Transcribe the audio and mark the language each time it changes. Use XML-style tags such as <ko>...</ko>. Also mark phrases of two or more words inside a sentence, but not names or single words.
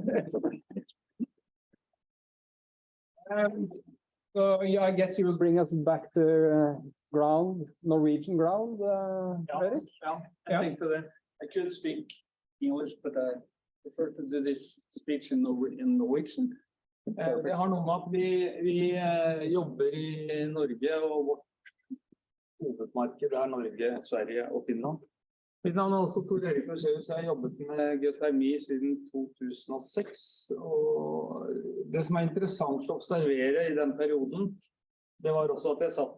<en>So yeah, I guess you will bring us back to ground, Norwegian ground, Erik? I think so that I could speak English, but I prefer to do this speech in Norwegian.</en> <no>Vi har noe med at vi jobber i Norge, og vårt hovedmarked er Norge, Sverige og Finland. Mitt navn er også Tor Erik Museus, jeg har jobbet med geotermi siden 2006, og det som er interessant å observere i den perioden, det var også at jeg satt</no>